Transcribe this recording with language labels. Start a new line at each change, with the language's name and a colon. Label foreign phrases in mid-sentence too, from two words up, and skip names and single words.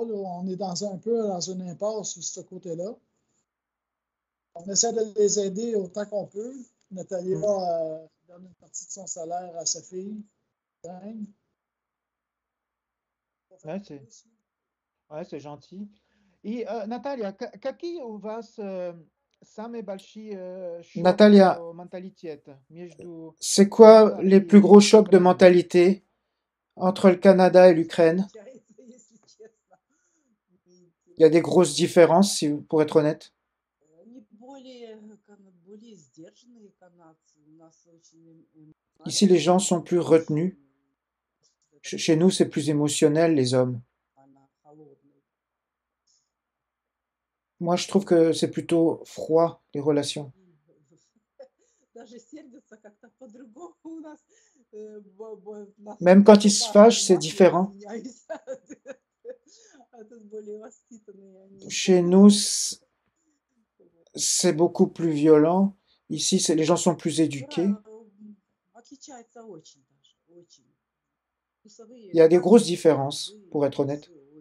French: Là, on est un peu dans une impasse sur ce côté-là. On essaie de les aider autant qu'on peut. Nathalie donne une partie de son salaire à sa fille. ouais, ouais, c'est gentil.
Russian: И, Наталья, какие у вас самые большие шок Natalia, менталитета между
French: c'est quoi
Russian: Канадой
French: les plus gros
Russian: и
French: chocs de
Russian: Украиной?
French: mentalité entre le Canada et l'Ukraine?
Russian: Получается, если честно.
French: Il y a des grosses différences, pour être honnête.
Russian: Они более сдержанные канадцы. У нас очень
French: Ici, les gens
Russian: эмоциональные,
French: sont plus retenus.
Russian: очень
French: Chez nous, c'est plus émotionnel, les hommes.
Russian: она холодная.
French: Moi, je trouve que c'est plutôt froid, les relations.
Russian: Даже сердятся как-то по-другому у нас.
French: Même quand ils se fâchent, c'est différent. Chez nous, c'est beaucoup plus violent. Ici, les gens sont plus éduqués. Il y a des grosses différences, pour être honnête.